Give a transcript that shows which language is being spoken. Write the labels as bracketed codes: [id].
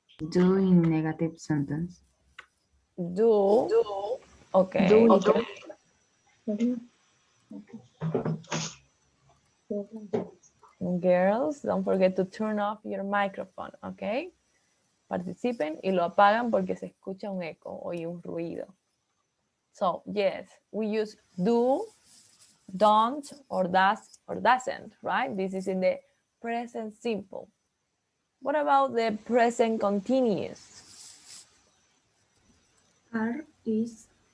[en] Do in negative sentence. Do. Okay. Do it. Girls, don't forget to turn off your microphone, okay? [es] Participen y lo apagan porque se escucha un eco o un ruido. [en] So, yes, we use do, don't, or does, or doesn't, right? This is in the present simple. What about the present continuous? Are. Is.